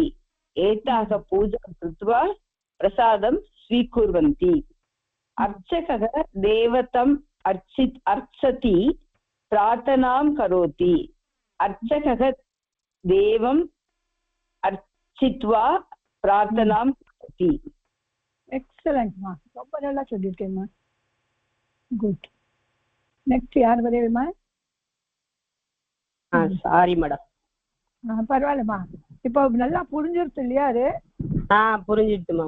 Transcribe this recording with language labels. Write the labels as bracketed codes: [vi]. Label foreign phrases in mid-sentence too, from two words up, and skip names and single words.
[sa] एताः पूजां कृत्वा प्रसादं स्वीकुर्वन्ति. अर्चकः देवतम् अर्चति प्रार्थनां करोति अर्चकः देवम् अर्चित्वा प्रार्थनां करोति [ta] எக்ஸலண்ட்மா, ரொம்ப நல்லா சொல்லியிருக்கேம்மா. [en] Good. Next [ta] யார் வரையுமா? [en] Sorry madam. [ta] பரவாயில்லம்மா, இப்போ நல்லா புரிஞ்சிருச்சு இல்லையா அது? புரிஞ்சிடுச்சு மேம்.